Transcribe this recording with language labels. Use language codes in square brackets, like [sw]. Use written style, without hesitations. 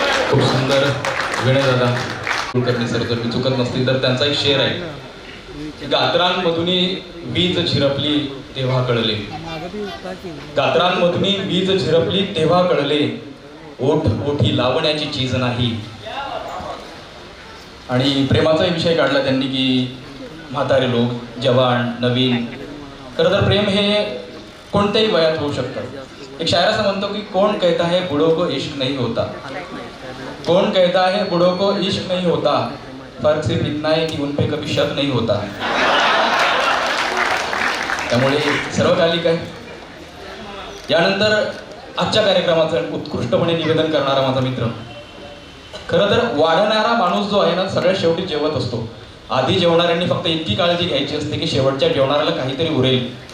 [mr] खूप सुंदर विनय दादा कुलकर्णी सर, जर मी चुकत नसतील तर त्यांचा एक शेर आहे, गात्रांमधून वीज झिरपली तेव्हा कळले, गात्रांमधून वीज झिरपली तेव्हा कळले, ओठ ओठी लावण्याची चीज नाही. आणि प्रेमाचा विषय काढला त्यांनी की म्हातारे लोक, जवान, नवीन. खरं तर प्रेम हे कोणत्याही वयात होऊ शकतं. एक शायर असं म्हणतो की [hi] कौन कहता है बूढ़ों को इश्क नहीं होता, कौन कहता है बूढ़ों को इश्क नहीं होता, फर्क सिर्फ इतना है कि उन पे कभी शक नहीं होता. [mr] त्यामुळे सर्वकालिक आहे. यानंतर आजच्या कार्यक्रमाचं उत्कृष्टपणे निवेदन करणारा माझा मित्र, खरं तर वाढणारा माणूस जो आहे ना सगळ्यात शेवटी जेवत असतो. आधी जेवणाऱ्यांनी फक्त इतकी काळजी घ्यायची असते की शेवटच्या जेवणाऱ्याला काहीतरी उरेल.